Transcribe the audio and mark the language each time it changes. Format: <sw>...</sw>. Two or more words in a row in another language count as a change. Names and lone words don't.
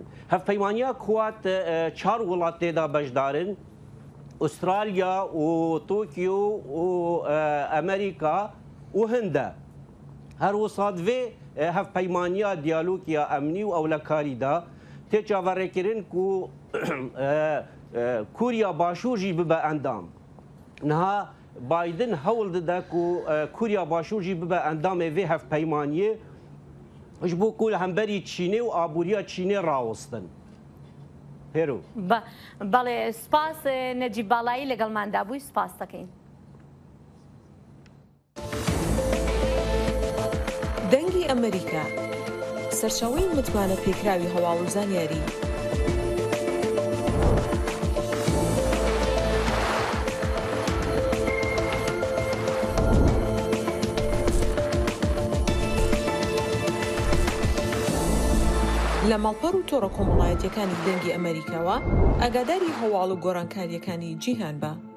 <ku>هەفپەیمانیا کوات چار وڵات تێدا بەشدارن ئوسترالیا و تۆکیۆ و ئەمریکا و هەندە هەر وسادێ هەفپەیمانیا دیالۆگیا ئەمنی و ئەولەکاریدا تێ چاوەڕێکردن و کوریا باشووری ببە ئەندام. نها بایدن هەوڵ دەدا و کوریا باشووری ببە ئەندامێ vê هەفپەیمانیە ji bo ku hemberî Çînê û aboriya Çînê rawestin. Hêro.</ku> <ckb>بەڵێ سپاس نەجیب باڵایی لەگەڵماندا بووی سپاس دەکەین. دەنگی ئەمریکا سەرچاوەی متمانە پێکراوی هەواڵ و زانیاری. لە ماڵپەڕ و تۆڕە کۆمەڵایەتیەکانی دەنگی ئەمریکاوە ئاگاداری هەواڵ و گۆڕانکاریەکانی جیهان بە.</ckb>